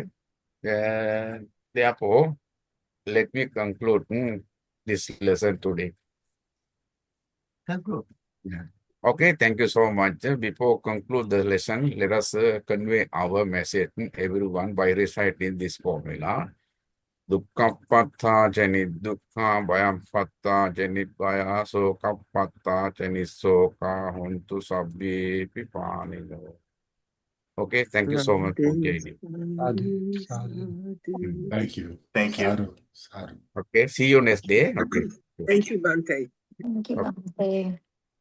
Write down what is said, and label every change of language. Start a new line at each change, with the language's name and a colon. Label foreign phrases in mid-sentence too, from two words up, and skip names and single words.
English: Therefore, let me conclude this lesson today. Conclude. Yeah. Okay, thank you so much. Before conclude the lesson, let us convey our message, everyone, by reciting this formula.
Pali: Dukkhappatha janit dukkha, bhayappatha janit bhaya, sokappatha janit soka, hontu sabbi pipanino.
English: Okay, thank you so much for joining. Thank you. Thank you. Sadhu. Okay, see you next day. Okay. Thank you, Bhante. Thank you, Okay. Bhante.